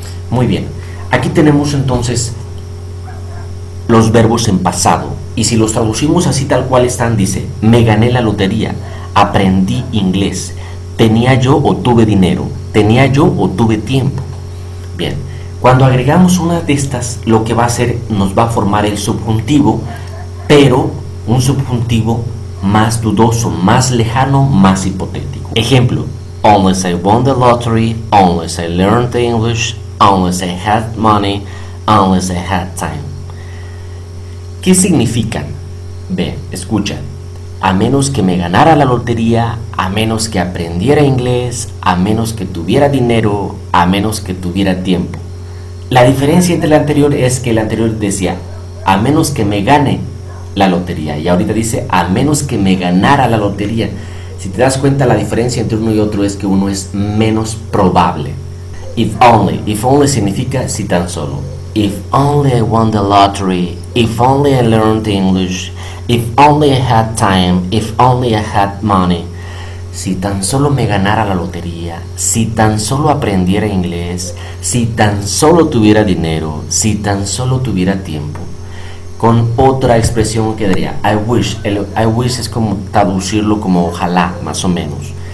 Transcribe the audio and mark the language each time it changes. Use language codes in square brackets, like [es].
[es] Muy bien, aquí tenemos entonces los verbos en pasado, y si los traducimos así tal cual están, dice: me gané la lotería, aprendí inglés, tenía yo o tuve dinero, tenía yo o tuve tiempo. Bien, cuando agregamos una de estas, lo que va a hacer, nos va a formar el subjuntivo, pero un subjuntivo más dudoso, más lejano, más hipotético. Ejemplo: [en] unless I won the lottery, unless I learned English, unless I had money, unless I had time. [es] ¿Qué significan? Ve, escucha. A menos que me ganara la lotería, a menos que aprendiera inglés, a menos que tuviera dinero, a menos que tuviera tiempo. La diferencia entre el anterior es que el anterior decía a menos que me gane la lotería, y ahorita dice a menos que me ganara la lotería. Si te das cuenta, la diferencia entre uno y otro es que uno es menos probable. If only significa si tan solo. [en] If only I won the lottery, if only I learned English, if only I had time, if only I had money. [es] Si tan solo me ganara la lotería, si tan solo aprendiera inglés, si tan solo tuviera dinero, si tan solo tuviera tiempo. Con otra expresión quedaría I wish. El I wish es como traducirlo como ojalá, más o menos.